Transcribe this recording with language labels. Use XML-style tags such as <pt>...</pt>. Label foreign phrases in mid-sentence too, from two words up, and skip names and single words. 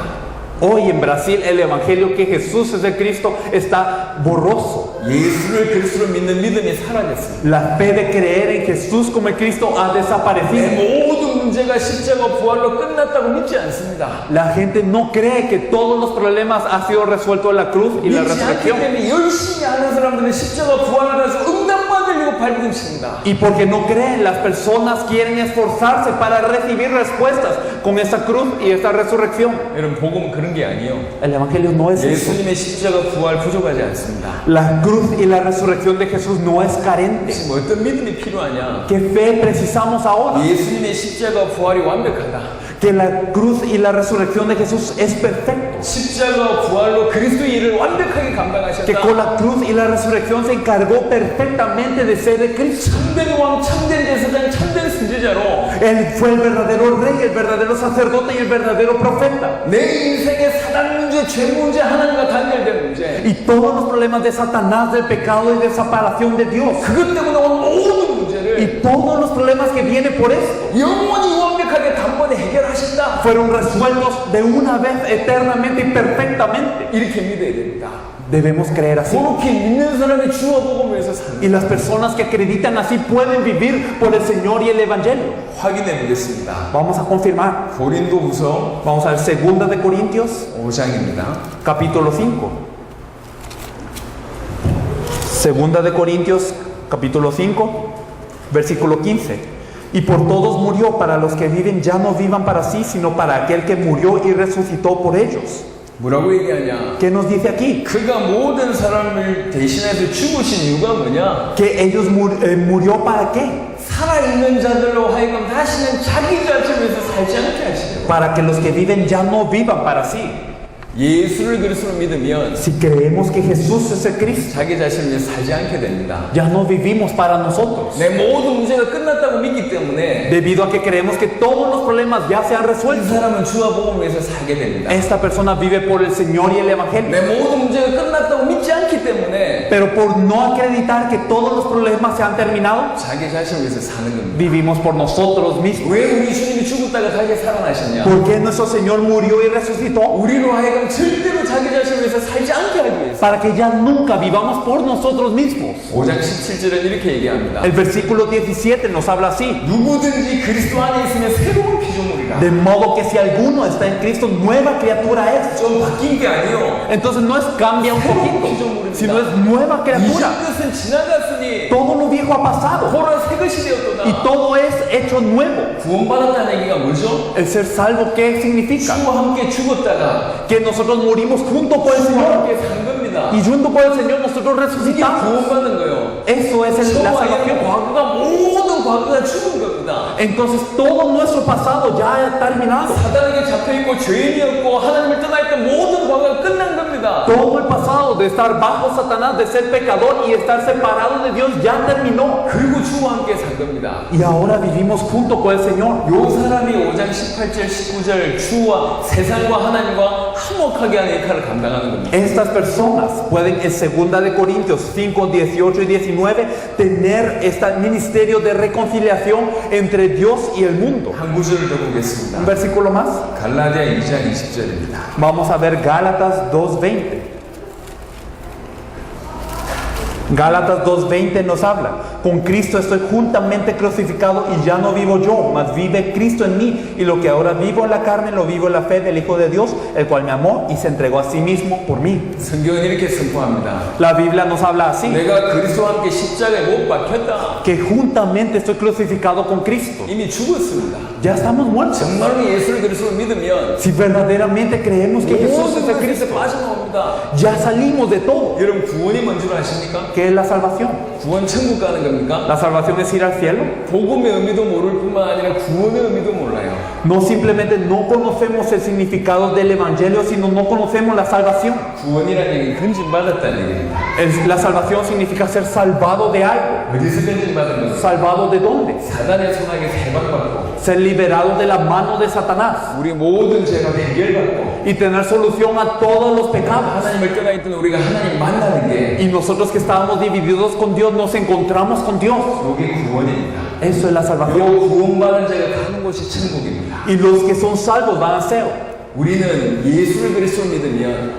<es>Hoy en Brasil el evangelio que Jesús es el Cristo está borroso.</es> <ko>예수를 그리스도로 믿는 믿음이 사라졌습니다.</ko> <es>La fe de creer en Jesús como el Cristo ha</es> <ko>내</ko> <es>desaparecido.</es> <ko>모든 문제가 십자가 부활로 끝났다고 믿지 않습니다.</ko> <es>La gente no cree que todos los problemas han sido resueltos en la cruz y la</es> <ko>믿지 않기</ko> <es>resurrección.</es> <ko>때문에 열심히 하는 사람들은 십자가 부활을 해서 응답받으려고 발버둥칩니다.</ko> <es>Y porque no creen, las personas quieren esforzarse para recibir respuestas con esta cruz y esta resurrección.</es> <ko>여러분 복음은 그런 게 아니에요.</ko> <es>El evangelio no es eso.</es> <ko>예수님의 십자가 부활 부족하지 않습니다.</ko> <es>La cruz y la resurrección de Jesús no es carente.</es> <ko>지금 어떤 믿음이 필요하냐?</ko> <es>¿Qué fe precisamos ahora?</es> <ko>예수님의 십자가 부활이 완벽하다.</ko> <es>Que la cruz y la resurrección de Jesús es perfecto.</es> <ko>십자가 부활로 그리스도의 일을 완벽하게</ko> <es>Que</es> <ko>감당하셨다.</ko> <es>con la cruz y la resurrección se encargó perfectamente de ser el Cristo.</es> <ko>참된 왕, 참된 제사장, 참된 선지자로</ko> <es>Él fue el verdadero rey, el verdadero sacerdote y el verdadero profeta.</es> <ko>내 인생의 사단 문제, 죄 문제, 하나님과 단절된 문제,</ko> <es>Y todos los problemas de Satanás, del pecado y de separación de Dios.</es> <ko>그것 때문에 온 모든 문제를</ko> <es>Y todos los problemas que vienen por esto</es> <ko>영원히 완벽하게 단번에 해결하신다.</ko> <es>fueron resueltos de una vez eternamente y perfectamente.</es> <ko>이렇게 믿어야 됩니다.</ko> <es>Debemos creer así.</es> <ko>그렇게 믿는 사람이 주와 복음을 위해서 사는</ko> <es>Y las personas que acreditan así pueden vivir por el Señor y el Evangelio.</es> <ko>확인해 보겠습니다.</ko> <es>Vamos a confirmar.</es> <ko>고린도후서</ko> <es>Vamos a ver 2 de Corintios,</es> <ko>5장입니다.</ko> <es>capítulo 5. 2 de Corintios, capítulo 5, versículo 15. Y por todos murió, para los que viven ya no vivan para sí, sino para aquel que murió y resucitó por ellos.</es> <ko>뭐라고 얘기하냐?</ko> <es>¿Qué nos dice aquí?</es> <ko>그가 모든 사람을 대신해서 죽으신 이유가 뭐냐?</ko> <es>Que ellos murió para qué?</es> <ko>살아있는 자들로 하여금 다시는 자기 자신을 위해서 살지 않게 하시려고.</ko> <es>Para que los que viven ya no vivan para sí.</es> <ko>예수를 그리스도로 믿으면</ko> <es>Si creemos que Jesús es el Cristo,</es> <ko>자기 자신을 위해서 살지 않게 됩니다.</ko> <es>ya no vivimos para nosotros.</es> <ko>내 모든 문제가 끝났다고 믿기 때문에</ko> <es>Debido a que creemos que todos los problemas ya se han</es> <ko>이</ko> <es>resuelto.</es> <ko>사람은 주와 복음을 위해서 살게 됩니다.</ko> <es>Esta persona vive por el Señor y el Evangelio.</es> <ko>내 모든 문제가 끝났다고 믿지 않기 때문에</ko> <es>Pero por no acreditar que todos los problemas se han terminado,</es> <ko>자기 자신을 위해서 사는 겁니다.</ko> <es>vivimos por nosotros mismos.</es> <ko>왜 우리 주님이 죽었다가 다시 살아나셨냐?</ko> <es>¿Por qué nuestro Señor murió y resucitó?</es> <ko>우리로 하여금 절대로 자기 자신을 위해서 살지 않게 하기 위해서.</ko> <es>Para que ya nunca vivamos por nosotros mismos.</es> <ko>5장 17절은 이렇게 얘기합니다.</ko> <es>El versículo 17 nos habla así.</es> <ko>누구든지 그리스도 안에 있으면 새로운 피조물이다.</ko> <es>De modo que si alguno está en Cristo, nueva criatura es.</es> <ko>좀 바뀐 게 아니요.</ko> <es>Entonces no es cambia un poquito, sino es nueva</es> <ko>이전</ko> <es>criatura.</es> <ko>것은 지나갔으니</ko> <es>Todo lo viejo ha pasado</es> <ko>보라 새 것이 되었도다.</ko> <es>y todo es hecho nuevo.</es> <ko>구원받았다는 얘기가 뭐죠?</ko> <es>El ser salvo, ¿qué significa?</es> <ko>주와 함께 죽었다가</ko> <es>Que nosotros morimos junto con el</es> <ko>주와</ko> <es>Señor</es> <ko>함께 산 겁니다.</ko> <es>y junto con el Señor nosotros</es> <ko>이게</ko> <es>resucitamos.</es> <ko>구원받는 거예요.</ko> <es>Eso es la</es> <ko>저와</ko> <es>salvación.</es> <ko>의 과거가 모든 과거가 죽은 겁니다.</ko> <es>Entonces todo nuestro pasado ya ha terminado.</es> <ko>사단에게 잡혀있고 죄인이었고 하나님을 떠나있던 모든 과거가 끝난 겁니다.</ko> <es>Todo el pasado de estar bajo Satanás, de ser pecador y estar separado de Dios ya terminó.</es> <ko>그리고 주와 함께 산 겁니다.</ko> <es>Y ahora vivimos junto con el Señor.</es> <ko>요 사람이 5장 18절 19절 주와 세상과 하나님과 화목하게 하는 역할을 감당하는 겁니다.</ko> <es>Estas personas pueden en 2 de Corintios 5, 18 y 19 tener este ministerio de reconciliación entre Dios y el mundo.</es> <ko>한 구절을 더 보겠습니다.</ko> <es>Un versículo más.</es> <ko>갈라디아 2장 20절입니다.</ko> <es>Vamos a ver Gálatas 2:20. Gálatas 2:20 nos habla, Con Cristo estoy juntamente crucificado y ya no vivo yo, mas vive Cristo en mí. Y lo que ahora vivo en la carne, lo vivo en la fe del Hijo de Dios, el cual me amó y se entregó a sí mismo por mí.</es> <ko>성경은 이렇게 선포합니다.</ko> <es>La Biblia nos habla así,</es> <ko>내가 그리스도와 함께 십자가에 못 박혔다.</ko> <es>que juntamente estoy crucificado con Cristo.</es> <ko>이미 죽었습니다.</ko> <es>Ya estamos muertos.</es> <ko>정말로 예수를 그리스도로 믿으면</ko> <es>Si verdaderamente creemos que Jesús es el</es> <ko>모든</ko> <es>Cristo,</es> <ko>것에서 빠져나옵니다.</ko> <es>ya salimos de todo.</es> <ko>여러분 구원이 뭔 줄 아십니까?</ko> <es>¿Qué es la salvación?</es> <ko>구원 천국 가는 겁니까?</ko> <es>La salvación es ir al cielo.</es> <ko>복음의 의미도 모를 뿐만 아니라 구원의 의미도 몰라요.</ko> <es>No simplemente no conocemos el significado del Evangelio, sino no conocemos la salvación.</es> <ko>구원이라는 얘기는 건진받았다는 얘기입니다.</ko> <es>La salvación significa ser salvado de algo.</es> <ko>어디서 건진받은 거죠?</ko> <es>¿Salvado de dónde?</es> <ko>사단의 손아귀에서 해방받고</ko> <es>Ser liberado de la mano de Satanás</es> <ko>우리 모든 죄가 해결받고</ko> <es>y tener solución a todos los pecados.</es> <ko>하나님을 떠나 있던 우리가 하나님 만나는 게</ko> <es>Y nosotros que estábamos divididos con Dios, nos encontramos con Dios.</es> <ko>이게 구원입니다.</ko> <es>Eso es la salvación.</es> <ko>요 구원받은 자가 가는 곳이 천국입니다.</ko> <es>Y los que son salvos van al cielo.</es> <ko>우리는 예수를 그리스도로 믿으면</ko>